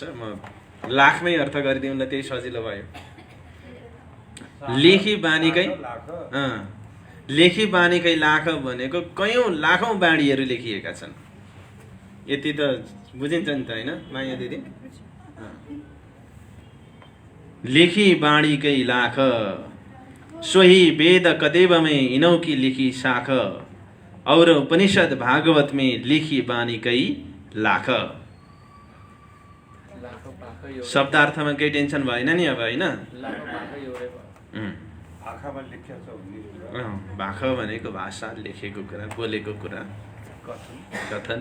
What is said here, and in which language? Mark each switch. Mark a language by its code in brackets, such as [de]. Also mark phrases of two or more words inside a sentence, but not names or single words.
[ne] म लाखमै अर्थ गरिदिउँला, त्यही सजिलो भयो। लेखी बानीकै लाख भनेको कयौं लाखौं बाणीहरू लेखिएका छन्। यति त बुझिन्छ नि त, हैन माया दिदी? [hi] लेखी बाणीकै लाख, सोही वेद कतेबमे इनौकी लिखी साख, और उपनिषद भागवत में लिखी बानीकै लाख। [ne] शब्दार्थमा केही टेन्सन भएन नि अब, हैन? भाख भनेको भाषा, लेखेको कुरा, बोलेको कुरा, कथन।